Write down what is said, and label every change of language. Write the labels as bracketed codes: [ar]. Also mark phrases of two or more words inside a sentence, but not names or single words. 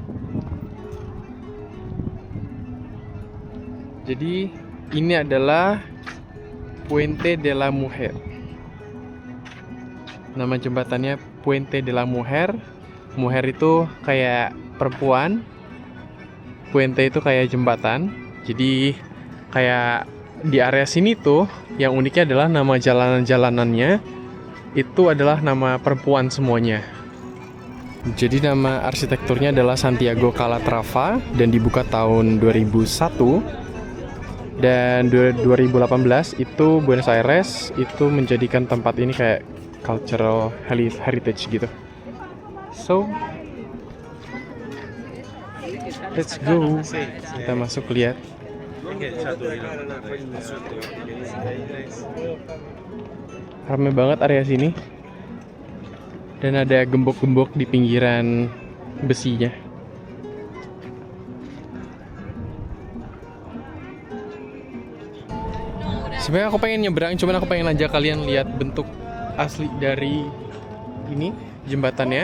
[id] Jadi ini adalah Puente de la Mujer. Nama jembatannya Puente de la Mujer. Mujer itu kayak perempuan, Puente itu kayak jembatan. Jadi kayak di area sini tuh yang uniknya adalah nama jalanan-jalanannya itu adalah nama perempuan semuanya. Jadi nama arsitekturnya adalah Santiago Calatrava dan dibuka tahun 2001. Dan 2018 itu Buenos Aires itu menjadikan tempat ini kayak [en] cultural heritage [id] gitu. [en] So let's go. [id] Kita masuk lihat. Ramai banget area sini. Dan ada gembok-gembok di pinggiran besinya. Sebenarnya aku pengen nyebrang, cuman aku pengen aja kalian lihat bentuk asli dari ini jembatannya.